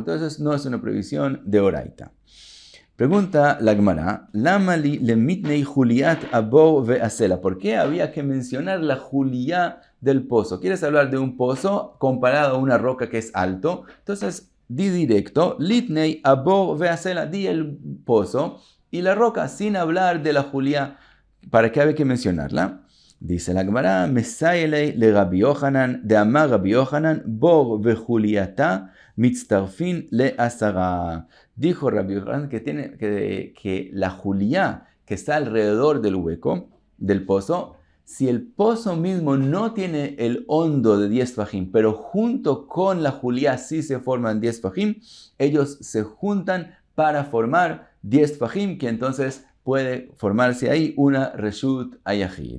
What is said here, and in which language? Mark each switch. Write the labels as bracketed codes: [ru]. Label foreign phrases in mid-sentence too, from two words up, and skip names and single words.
[es] Entonces, no es una prohibición de oraita. Pregunta la Gemara, [arc] Lamali lemitnei Juliat Abor ve'asela. [es] ¿Por qué había que mencionar la Juliá del pozo? ¿Quieres hablar de un pozo comparado a una roca que es alto? Entonces, di directo, [arc] litnei Abor ve'asela, [es] di el pozo y la roca, sin hablar de la Juliá. ¿Para qué había que mencionarla? Dice la Gemara, [arc] Mesailei le Rabbi Yohanan, de Amar Rabbi Yohanan, Bor vejuliata mitztarfin le asara. [es] Dijo Rabbi Yohanan que la Juliá que está alrededor del hueco, del pozo, si el pozo mismo no tiene el hondo de 10 fajim, pero junto con la Juliá sí se forman 10 fajim, ellos se juntan para formar 10 fajim, que entonces puede formarse ahí una [he] reshut ayahid.